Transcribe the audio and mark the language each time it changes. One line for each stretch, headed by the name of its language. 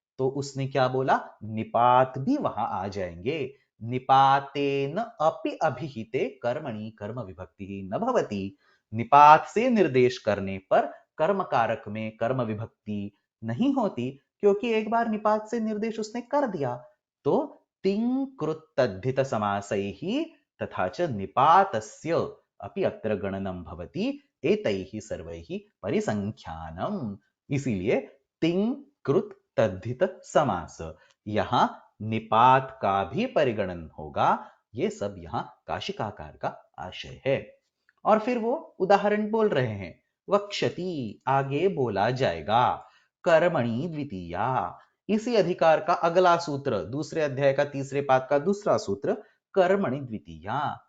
Hindi: तो उसने क्या बोला? निपात भी वहां आ जाएंगे।
Sanskrit: निपातेन अपि अभिहिते कर्मणि कर्म विभक्ति न भवति।
Hindi: निपात से निर्देश करने पर कर्म कारक में कर्म विभक्ति नहीं होती, क्योंकि एक बार निपात से निर्देश उसने कर दिया।
Sanskrit: तो तिंग कृत तद्धित समासैः तथा च निपातस्य अपि अत्र गणनं भवति एतैः सर्वैः परिसंख्यानम्।
Hindi: इसीलिए तिंग कृत तद्धित समास, यहां निपात का भी परिगणन होगा। ये सब यहां काशिकाकार का आशय है। और फिर वो उदाहरण बोल रहे हैं। वक्षति, आगे बोला जाएगा। कर्मणि द्वितीया, इसी अधिकार का अगला सूत्र, दूसरे अध्याय का तीसरे पाद का दूसरा सूत्र, कर्मणि द्वितीया।